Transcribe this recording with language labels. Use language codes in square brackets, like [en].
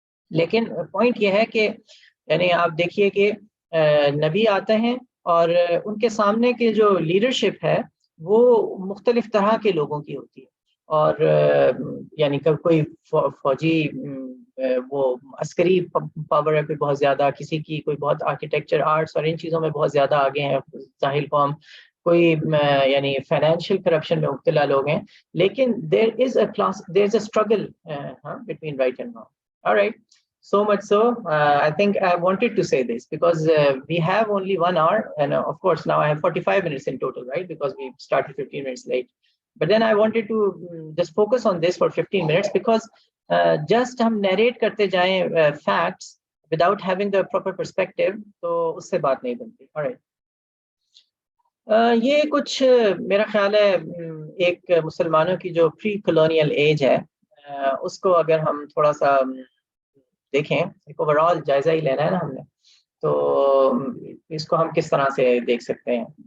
[ur] لیکن پوائنٹ یہ ہے کہ یعنی آپ دیکھیے کہ نبی آتے ہیں اور ان کے سامنے کے جو لیڈرشپ ہے وہ مختلف طرح کے لوگوں کی ہوتی ہے، اور یعنی کوئی فوجی وہ عسکری پاور ہے کوئی بہت زیادہ، کسی کی کوئی بہت آرکیٹیکچر آرٹس اور ان چیزوں میں بہت زیادہ آگے ہیں ساحل قوم، کوئی یعنی فائنینشیل کرپشن میں مبتلا لوگ ہیں. لیکن [en] there is a struggle between right and wrong. All right. So much so, I think I wanted to say this because we have only 1 hour, and of course now I have 45 minutes in total, right? Because we started 15 minutes late. But then I wanted to just focus on this for 15 minutes because just [ur] hum narrate karte jayein [en] facts without having the proper perspective, [ur] to usse baat nahi banti. [en] All right. [ur] یہ کچھ میرا خیال ہے ایک مسلمانوں کی جو پری colonial age ہے اس کو اگر ہم تھوڑا سا دیکھیں، ایک اوور آل جائزہ ہی لینا ہے نا ہم نے، تو اس کو ہم کس طرح سے دیکھ سکتے ہیں.